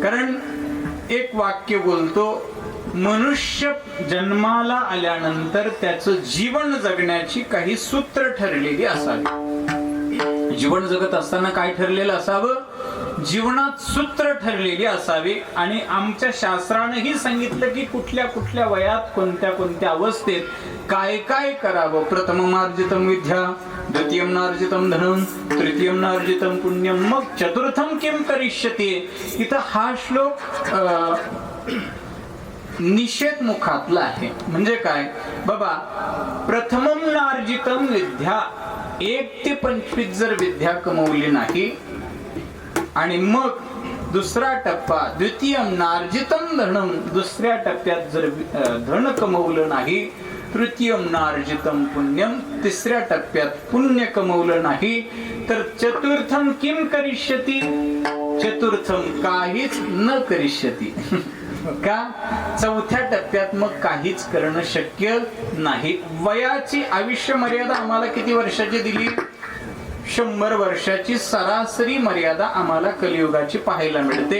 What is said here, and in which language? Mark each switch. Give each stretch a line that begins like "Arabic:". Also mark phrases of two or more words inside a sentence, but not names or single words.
Marathi: कारण एक वाक्य बोलतो, मनुष्य जन्माला आल्यानंतर त्याचं जीवन जगण्याची काही सूत्र ठरलेली असावी. जीवन जगत असताना काय ठरलेलं असावं? जीवनात सूत्र ठरलेली असावी. आणि आमच्या शास्त्रानेही सांगितलं की कुठल्या कुठल्या वयात कोणत्या कोणत्या अवस्थेत काय काय करावं.
Sanskrit: प्रथमम अर्जितम विद्या, द्वितीयम नार्जितम धनम, तृतीयम नार्जितम पुण्यम, मग चतुर्थम किम करिष्यते.
Marathi: इथं हा श्लोक निषेध मुखातला आहे. म्हणजे काय बाबा?
Sanskrit: प्रथमम नार्जितम विद्या,
Marathi: 1 ते 25 जर विद्या कमवली नाही, आणि मग दुसरा टप्पा
Sanskrit: द्वितीयम नार्जितम धनम,
Marathi: दुसऱ्या टप्प्यात जर धन कमवलं नाही,
Sanskrit: तृतीयम नार्जितम पुण्यम,
Marathi: तिसऱ्या टप्प्यात पुण्य कमवलं नाही, तर
Sanskrit: चतुर्थम किम करिष्यती,
Marathi: चतुर्थम काहीच
Sanskrit: न करिष्यती.
Marathi: का? चौथ्या टप्प्यात मग काहीच करणं शक्य नाही. वयाची आयुष्य मर्यादा आम्हाला किती वर्षाची दिली? 100 वर्षाची सरासरी मर्यादा आम्हाला कलियुगाची पाहायला मिळते.